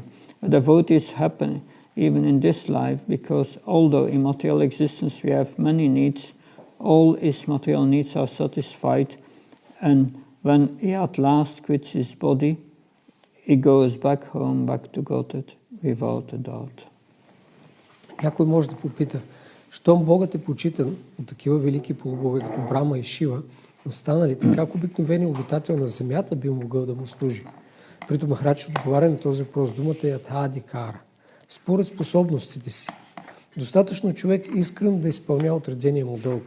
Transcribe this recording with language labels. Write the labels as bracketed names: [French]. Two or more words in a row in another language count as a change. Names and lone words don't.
[English] A devotee is happy even in this life, because although in material existence we have many needs, all his material needs are satisfied, and when he at last quits his body, he goes back home, back to Godhead, without a doubt. [Bulgarian] Някой може да попита, щом Богът е почитан от такива велики полубоги като Брама и Шива, останалите, как обикновени обитател на земята би могъл да му служи? Прито Махарадж отговаря на този въпрос, думата е Атхадикара. Според способностите си. Достатъчно човек искрено да изпълнява отредения му дълг.